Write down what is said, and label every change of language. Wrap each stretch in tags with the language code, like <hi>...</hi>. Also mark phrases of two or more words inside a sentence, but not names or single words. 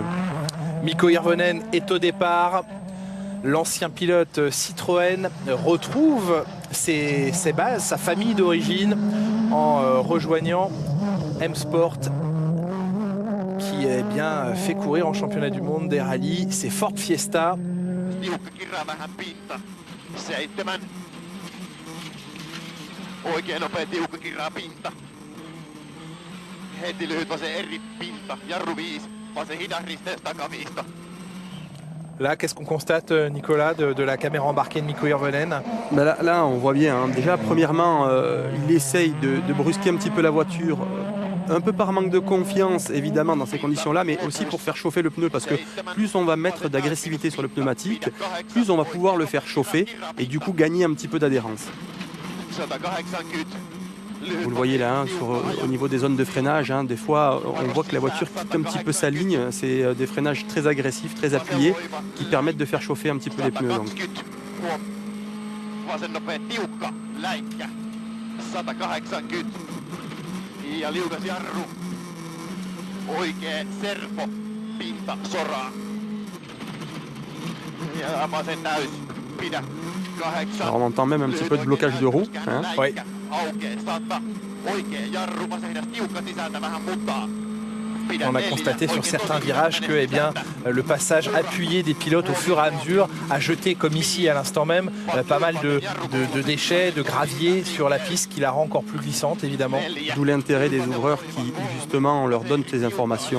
<fr>Mikko Hirvonen est au départ. L'ancien pilote Citroën retrouve ses bases, sa famille d'origine, en rejoignant M-Sport, qui fait courir en championnat du monde des rallyes. C'est Ford Fiesta.</fr> <fi>Oikein nopea tiukka kirraa pinta. Heti lyhyt vasen eri pinta. Jarru 5, vasen hidas risteys takaviisto.</fi> <fr>Là, qu'est-ce qu'on constate, Nicolas, de la caméra embarquée de Mikko Hirvonen? Ben là, on voit bien. Hein. Déjà, premièrement, il essaye de brusquer un petit peu la voiture. Un peu par manque de confiance, évidemment, dans ces conditions-là, mais aussi pour faire chauffer le pneu, parce que plus on va mettre d'agressivité sur le pneumatique, plus on va pouvoir le faire chauffer et du coup gagner un petit peu d'adhérence. Vous le voyez là, hein, au niveau des zones de freinage, hein, des fois on voit que la voiture quitte un petit peu sa ligne. C'est des freinages très agressifs, très appuyés, qui permettent de faire chauffer un petit peu les pneus. Donc.</fr> <fi>Ja liukas jarru. Oikee serpo, pinta, soraa. Ja vasen täys, pidä. 8.</fi> <fr>Alors on entend même un petit peu de blocage de roue. Hein. Oui.</fr> <fi>Aukee, 100. Oikee jarru, vasen hidas, tiukka sisältä, vähän mutaa.</fi> <fr>On a constaté sur certains virages que le passage appuyé des pilotes au fur et à mesure a jeté, comme ici à l'instant même, pas mal de déchets, de gravier sur la piste qui la rend encore plus glissante évidemment. D'où l'intérêt des ouvreurs qui justement on leur donne toutes les informations.</fr>